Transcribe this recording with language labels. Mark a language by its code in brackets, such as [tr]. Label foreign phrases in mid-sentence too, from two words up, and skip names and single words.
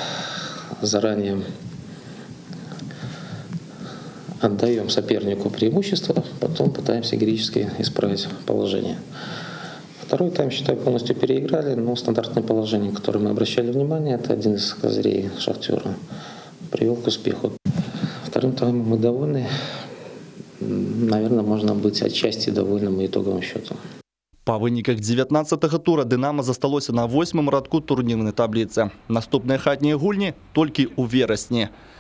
[ru] Заранее отдаем сопернику преимущество, потом пытаемся героически исправить положение. Второй тайм, считаю, полностью переиграли, но стандартное положение, которое мы обращали внимание, это один из козырей «Шахтера», привел к успеху. Вторым таймом мы довольны. Наверное, можно быть отчасти довольным итоговым счетом. [be] Па выніках 19-го тура «Дынама» засталося на 8-м радку турнірнай табліцы. Наступныя хатнія гульні толькі ў верасні.